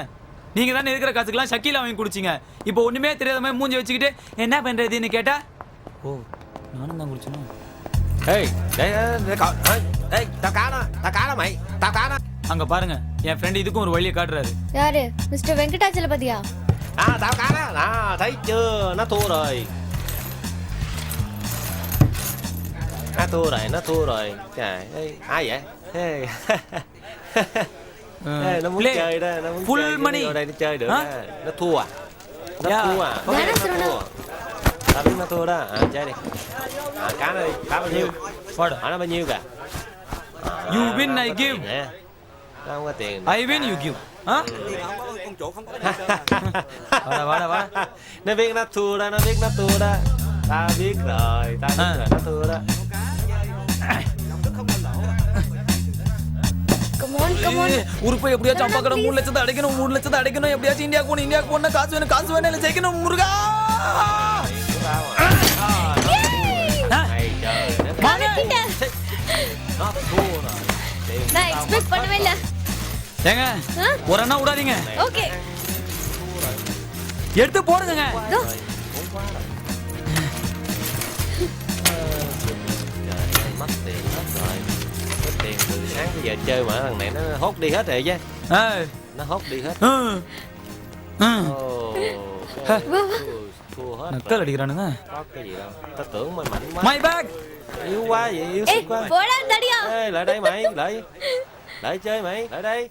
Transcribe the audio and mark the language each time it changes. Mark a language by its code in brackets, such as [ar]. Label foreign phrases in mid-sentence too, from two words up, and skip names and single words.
[ta] நீங்க தானே இருக்கிற காசுக்கெல்லாம் ஷக்கீலா வாங்கி குடிச்சிங்க. இப்போ ஒண்ணுமே தெரியாத மாதிரி மூஞ்சி வச்சுக்கிட்டு என்ன பண்றதுன்னு கேட்டா, ஓ நானும் தான் குடிச்சேன். அங்க பாருங்க, என் ஃப்ரெண்ட் இதுக்கும் ஒரு வழியை காட்டுறாரு. யாரு? மிஸ்டர் வெங்கடாச்சலபதியா? [vi] Tao cá đó, thấy chưa, nó thua rồi. Nó thua rồi. Trời ơi, ai vậy? Ê, nó muốn chơi đó, nó muốn [en] Full [vi] chơi [en] money. [vi] vô đây nó chơi được đó. Nó thua à? Nó [en] Yeah. [vi] thua à? Có Dạ, biết nó nó thua à? Tao biết nó thua đó. Chơi đi. Cá nó đi, cá bao nhiêu? Nó bao nhiêu kìa? [en] You win, [vi] nó [en] I [vi] có [en] give. [vi] tiền nè. Nó không có tiền. [en] I win, you give. [ta] Hả? வாடா. [vi] Nó biết nó thua đó, nó biết nó thua đó. Tao biết rồi, nó thua đó. [en] Come on. come on. [ta] உருப்பை எப்படியாச்சும் அப்பா கடை 3 லட்சத்தை அடைக்கணும் 3 லட்சத்தை அடைக்கணும் எப்படியாச்சும் இந்தியாவுக்கு போன காசு வேணும் இல்லை ஜெயிக்கணும் முருகா நான் எக்ஸ்பெக்ட் பண்ணவே இல்ல. ஏங்க ஒரு அண்ணா விடாதீங்க ஓகே. எடுத்து போடுங்க [vi] mất tiền hết rồi. Cái tiền từ sáng tới giờ chơi mà thằng này nó hốt đi hết rồi chứ. Nó hốt đi hết. Thua hết. [ta] நக்கல் அடிக்கிறானுங்க. [vi] Có cái gì đâu. Tao tưởng mày mạnh quá. [en] my back. [vi] Yếu quá vậy, yếu [ta] ஏய் [vi] sức quá. [ta] போடா தடியா. [vi] Ê, lại đây mày, lại. Lại chơi mày, lại đây.